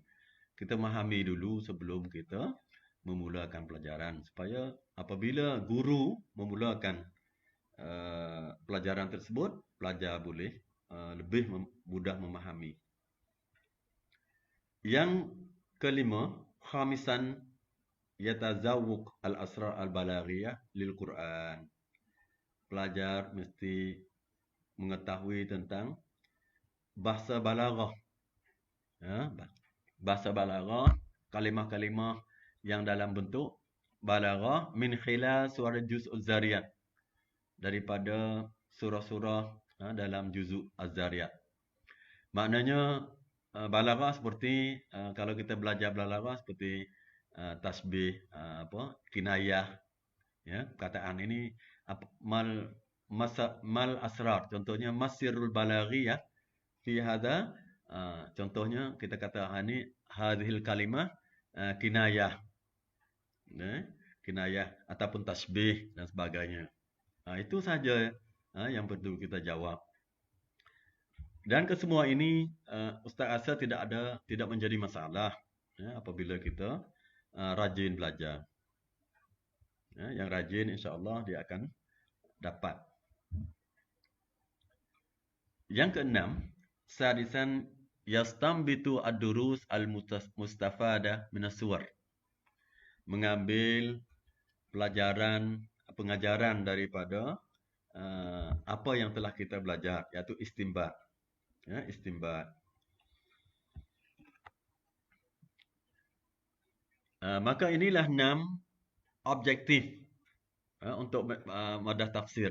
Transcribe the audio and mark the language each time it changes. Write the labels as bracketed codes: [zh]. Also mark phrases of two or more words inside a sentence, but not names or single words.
[ms] Kita memahami dulu sebelum kita memulakan pelajaran, supaya apabila guru memulakan pelajaran tersebut, pelajar boleh lebih mudah memahami. Yang kelima, [ar] خامسا يتذوق الأسرار البلاغية للقرآن. [ms] Pelajar mesti mengetahui tentang bahasa balaghah. Bahasa balaghah, kalimah-kalimah yang dalam bentuk balaghah [ar] من خلال سورة جزء الذاريات, [ms] daripada surah-surah dalam juzuk az-zariyat. Maknanya balaghah seperti kalau kita belajar balaghah seperti tasbih, kinayah, perkataan ini [ar] الأسرار, [ms] contohnya [ar] الأسرار البلاغية في هذا, [ms] contohnya kita kata ini [ar] هذه الكلمة [ms] kinayah, kinayah ataupun tasbih dan sebagainya. Itu saja yang perlu kita jawab. Dan kesemua ini Ustaz rasa tidak menjadi masalah apabila kita rajin belajar. Yang rajin insya-Allah dia akan dapat. Yang keenam, [ar] سادسا يستنبط الدروس المستفادة من السور. [ms] Mengambil pengajaran daripada apa yang telah kita belajar, iaitu istinbat. Istinbat. Maka inilah 6 objektif untuk madah tafsir.